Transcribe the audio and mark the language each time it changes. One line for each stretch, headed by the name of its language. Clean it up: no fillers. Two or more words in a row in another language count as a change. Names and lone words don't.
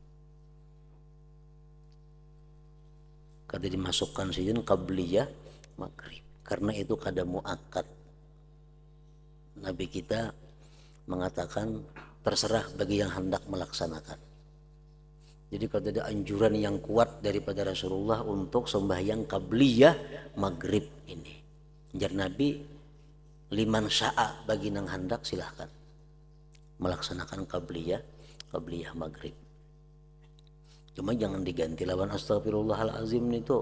Indonesian: Kada dimasukkan sini qabliyah maghrib karena itu kada muakkad. Nabi kita mengatakan terserah bagi yang hendak melaksanakan. Jadi kalau ada anjuran yang kuat daripada Rasulullah untuk sembahyang qabliyah maghrib ini. Jar Nabi,
Arabic: لمن شاء,
Indonesian: bagi nang hendak silahkan melaksanakan qabliyah maghrib. Cuma jangan diganti lawan astagfirullahalazim itu.